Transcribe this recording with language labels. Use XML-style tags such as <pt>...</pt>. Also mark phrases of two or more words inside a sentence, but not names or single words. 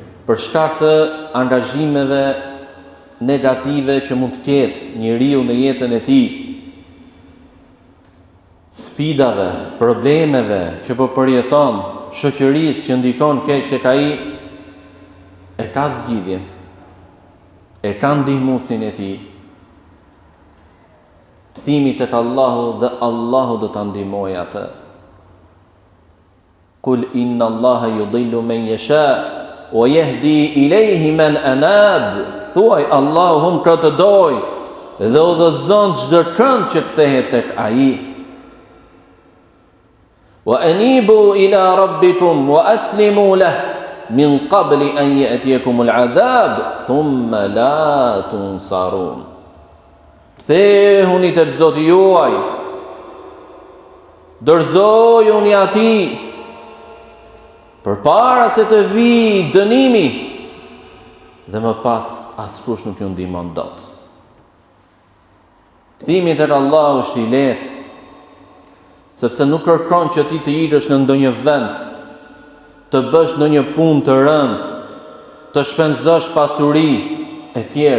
<sq>për shkak të angazhimeve negative që mund të ketë njeriu në jetën e tij, sfidave, problemeve që po përjeton, shoqërisë që ndikon keq tek ai, e ka zgjidhje, e ka ndihmuesin e tij. Kthimi tek Allahu dhe Allahu do ta ndihmojë atë.</sq> <ar>قل إن الله يضل من يشاء ويهدي إليه من أناب.</ar> <sq>Thuaj Allahu hum këtë doj dhe udhëzon çdo kënd që kthehet tek ai.</sq> <ar>وأنيبوا إلى ربكم وأسلموا له من قبل أن يأتيكم العذاب ثم لا تنصرون.</ar> <sq>Kthehuni te Zoti juaj, dorëzojuni atij përpara se të vijë dënimi dhe më pas askush nuk ju ndihmon dot. Kthimi tek Allahu është i lehtë, sepse nuk kërkon që ti të ikësh në ndonjë vend, të bësh ndonjë punë të rëndë, të shpenzosh pasuri e tjerë.</sq>